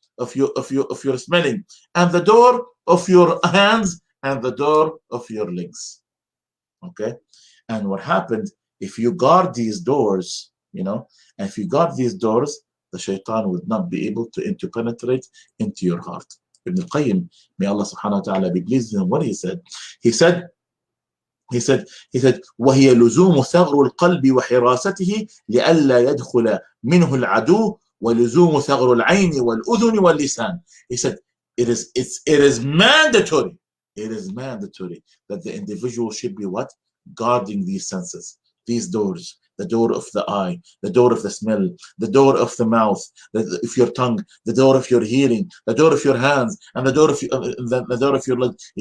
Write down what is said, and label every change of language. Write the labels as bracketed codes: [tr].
[en] Of your smelling, and the door of your hands, and the door of your legs. Okay? And what happened, if you guard these doors, and if you guard these doors, the shaitan would not be able to penetrate into your heart. Ibn al-Qayyim, may Allah subhanahu wa ta'ala be pleased with him, what he said? He said, [ar] وهي لزوم ثغر القلب وحراسته لئلا يدخل منه العدو ولزوم ثغر العين والأذن واللسان. [en] He said, it is mandatory. It is mandatory that the individual should be what? Guarding these senses, these doors, the door of the eye, the door of the smell, the door of the mouth, of your tongue, the door of your hearing, the door of your hands, and the door of your legs.